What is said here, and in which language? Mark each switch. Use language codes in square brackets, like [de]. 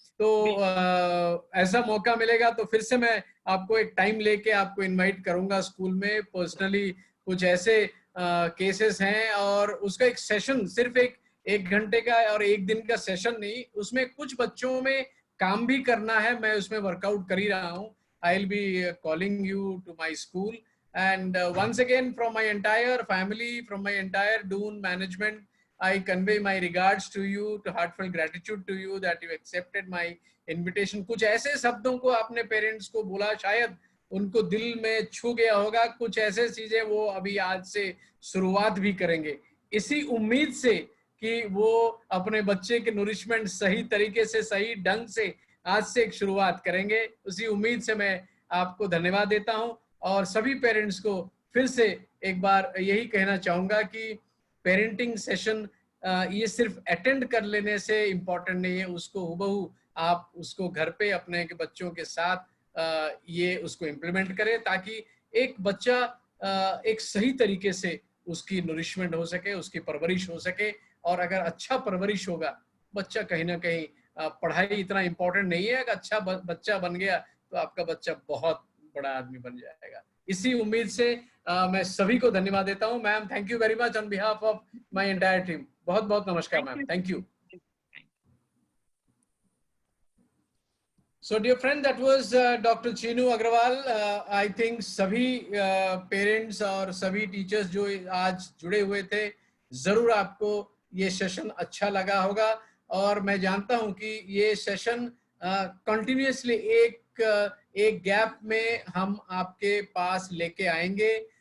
[hi] तो ऐसा मौका मिलेगा तो फिर से मैं आपको एक टाइम लेके आपको इनवाइट करूंगा स्कूल में पर्सनली। कुछ ऐसे केसेस हैं और उसका एक सेशन सिर्फ एक घंटे का और 1 दिन का सेशन नहीं, उसमें कुछ बच्चों में काम भी करना है। मैं उसमें वर्कआउट कर ही रहा हूँ। [en] I will be calling you to my school and once again from my entire family, from my entire Doon management, I convey my regards to you, to heartfelt gratitude to you that you accepted my invitation. [hi] कुछ ऐसे शब्दों को आपने parents को बोला, शायद उनको दिल में छू गया होगा। कुछ ऐसे चीजें वो अभी आज से शुरुआत भी करेंगे इसी उम्मीद से कि वो अपने बच्चे के नरिशमेंट सही तरीके से, सही ढंग से आज से एक शुरुआत करेंगे। उसी उम्मीद से मैं आपको धन्यवाद देता हूं और सभी पेरेंट्स को फिर से एक बार यही कहना चाहूंगा कि पेरेंटिंग सेशन ये सिर्फ अटेंड कर लेने से इम्पोर्टेंट नहीं है, उसको हुबहू आप उसको घर पे अपने के बच्चों के साथ ये उसको इम्प्लीमेंट करें ताकि एक बच्चा एक सही तरीके से उसकी नरिशमेंट हो सके, उसकी परवरिश हो सके। और अगर अच्छा परवरिश होगा बच्चा, कहीं ना कहीं पढ़ाई इतना इम्पोर्टेंट नहीं है, अगर अच्छा बच्चा बन गया तो आपका बच्चा बहुत बड़ा आदमी बन जाएगा। इसी उम्मीद से मैं सभी को धन्यवाद देता हूं। [en] Ma'am, thank you very much on behalf of my entire team. [hi] बहुत बहुत नमस्कार ma'am, [en] Thank you. So dear friend, that was Dr. Chinu Agrawal. I think [hi] सभी पेरेंट्स और सभी टीचर्स जो आज जुड़े हुए थे, जरूर आपको ये सेशन अच्छा लगा होगा और मैं जानता हूं कि ये सेशन कंटिन्यूअसली एक गैप में हम आपके पास लेके आएंगे।